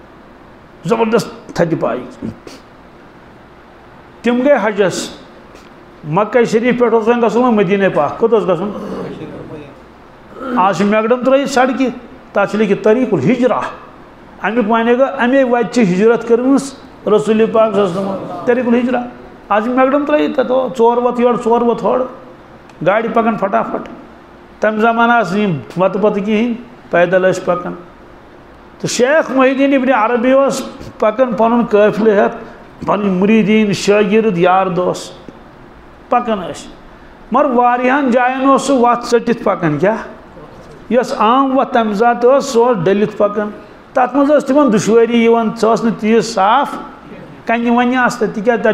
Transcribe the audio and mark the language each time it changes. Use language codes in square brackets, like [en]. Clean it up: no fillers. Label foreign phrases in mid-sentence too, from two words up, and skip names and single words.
[ks] علیہ زبردست تھدِ پایِک تِم گٔے حجس مکہ شریف پہ گھن مدینہ پاک کوت گھن آج میگڈم ترٲیِتھ سڑکہِ تَتھ چھِ لیکھِتھ [ar] طریق الہجرہ [ks] امیُک معنی گوٚو اَمے وَتہِ چھِ ہجرت کٔرمٕژ رسول پاک [ar] صلی اللہ علیہ وسلم طریق الہجرہ [ks] آج میگڈم ترٲیِتھ تَتھ 4 وَتھ یورٕ 4 وَتھ ہورٕ گاڑِ پَکان فٹافٹ تَمہِ زمانہٕ آسہٕ یِم وَتہٕ پَتہٕ کِہیٖنۍ پیدل ٲسۍ پَکان تہٕ شیخ محی الدین ابن عربی اوس پَکان پَنُن قٲفلہٕ ہٮ۪تھ پَنٕنۍ مُریٖدیٖن شٲگِرد یار دوس پَکان ٲسۍ مگر واریاہَن جایَن اوس سُہ وَتھ ژٔٹِتھ پَکان کیٛاہ یۄس عام وَتھ تَمہِ ساتہٕ ٲس سۄ اوس ڈٔلِتھ پَکان تَتھ منٛز ٲس تِمن دُشوٲری یِوان سۄ ٲس نہٕ تیٖژ صاف کَنہِ وَنہِ آسہٕ تَتہِ تِکیٛازِ تَتہِ